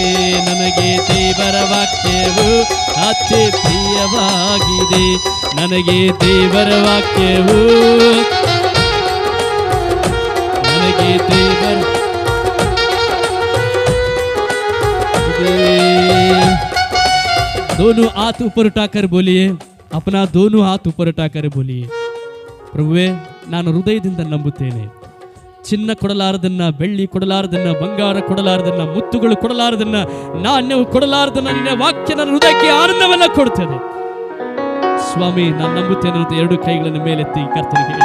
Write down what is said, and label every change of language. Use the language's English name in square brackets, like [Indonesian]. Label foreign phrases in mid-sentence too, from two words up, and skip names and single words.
[Kannada] ನನಗೆ ದೇವರ ವಾಕ್ಯವು ಅತಿ ಪ್ರಿಯವಾಗಿದೆ. ನನಗೆ ದೇವರ ವಾಕ್ಯವು, ನನಗೆ ದೇವರ [Hindi] दोनों हाथ ऊपर उठाकर बोलिए, अपना दोनों हाथ ऊपर उठाकर बोलिए, [Kannada] ಪ್ರಭುವೇ ನಾನು ಹೃದಯದಿಂದ ನಂಬುತ್ತೇನೆ. ಚಿನ್ನ ಕೊಡಲಾರದನ್ನ, ಬೆಳ್ಳಿ ಕೊಡಲಾರದನ್ನ, ಬಂಗಾರ ಕೊಡಲಾರದನ್ನ, ಮುತ್ತುಗಳು ಕೊಡಲಾರದನ್ನ, ನಾಣ್ಯವು ಕೊಡಲಾರದನ್ನ ನಿನ್ನ ವಾಕ್ಯ ನನ್ನ ಹೃದಯಕ್ಕೆ ಆನಂದವನ್ನ ಕೊಡ್ತದೆ. ಸ್ವಾಮಿ ನಾನು ನಂಬುತ್ತೇನೆ ಅಂತ ಎರಡು ಕೈಗಳನ್ನು ಮೇಲೆತ್ತಿ ಕರ್ತನಿಗೆ ಹೇಳಿ.